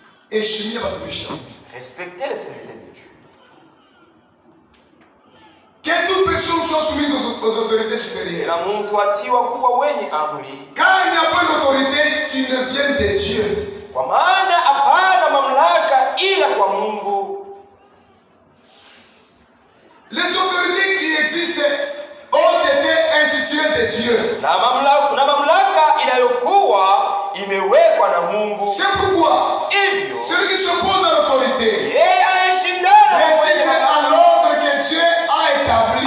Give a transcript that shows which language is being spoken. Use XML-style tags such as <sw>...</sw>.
<sw>Heshimia watumishi.</sw> <fr>Respectez les serviteurs de Dieu. Que toute personne soit soumise aux autorités supérieures.</fr> <sw>Kila mtu atii wakubwa wenye amri,</sw> <fr>Car il n'y a pas d'autorité qui ne vienne de Dieu.</fr> <sw>kwa maana hapana mamlaka ila kwa Mungu.</sw> <fr>Les autorités qui existent ont été instituées de Dieu.</fr> <sw>Na mamlaka inayokuwa imewekwa na Mungu.</sw> <fr>C'est pourquoi</fr> <sw>Hivyo</sw> <fr>celui qui s'oppose à l'autorité</fr> <sw>yeye anayeshindana</sw> <fr>résiste à l'ordre que Dieu a établi.</fr>